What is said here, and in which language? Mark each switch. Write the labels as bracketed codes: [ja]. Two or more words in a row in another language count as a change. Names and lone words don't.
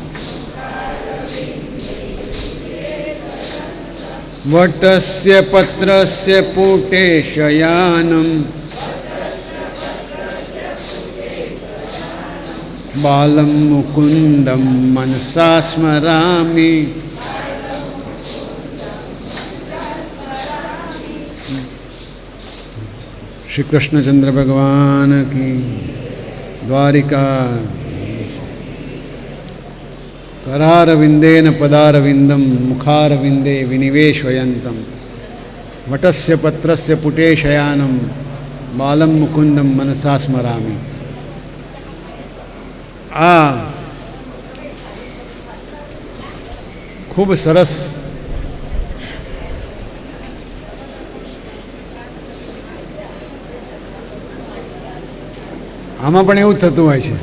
[sa] वटस्य पत्रस्य पुटे शयानं, बालं मुकुन्दं मनसा स्मरामि, [hi] श्री कृष्णचंद्र भगवान की द्वारिका। [sa] करारविंदेन पदारविंदम, मुखारविंदे विनिवेशयन्तं, वटस्य पत्रस्य पुटे शयानं, बालं मुकुंदम मनसा स्मरामि। [gu] આ ખૂબ સરસ આમાં પણ એવું થતું હોય છે.